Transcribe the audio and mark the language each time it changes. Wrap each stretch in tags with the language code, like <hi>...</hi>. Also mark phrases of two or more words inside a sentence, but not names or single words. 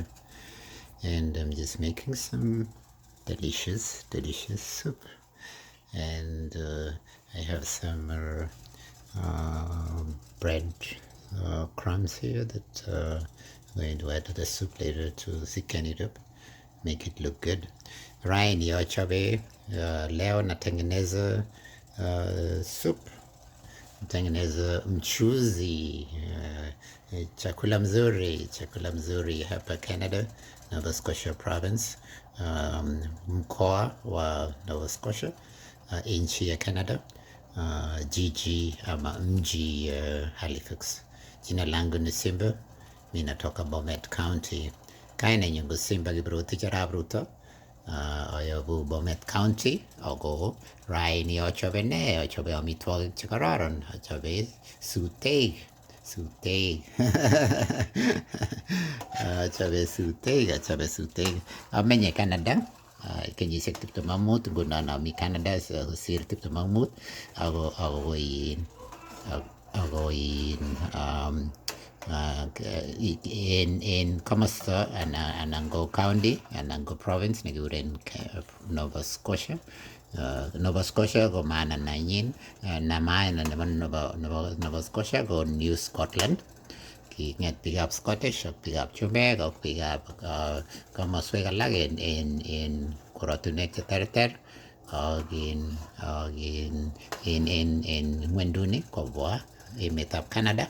<en>And I'm just making some delicious soup. And I have some bread crumbs here that I'm going to add to the soup later to thicken it up, make it look good.</en> <sw>Ryan yochabe leo natengeneza soup, natengeneza mchuzi, chakula mzuri hapa Canada, Nova Scotia province, mkoa wa Nova Scotia, nchi ya Canada. Jiji ama mji Halifax. Jina langu ni Simba, mi natoka Bomet County.</sw> <kln>Kaina nyungu Simba gibruti jarabruto. Oyobu Bomet County, ogo rai ni ochobe amitwogik chekororon, ochobe suteg. Ochobe suteg. Amenye Canada. Kenyisiek 25 ngunon ami Canada kosir 25 ako in komosta anan ko county anan ko province nekikuren Nova Scotia. Nova Scotia ko maana nanyin na maana nebo Nova Scotia ko New Scotland. Kinget biikab Scottish ak biikab chumbek ak biikab komoswek alak en korotinwek cheterter ak in ngwenduni kobwa emetab Canada.</kln>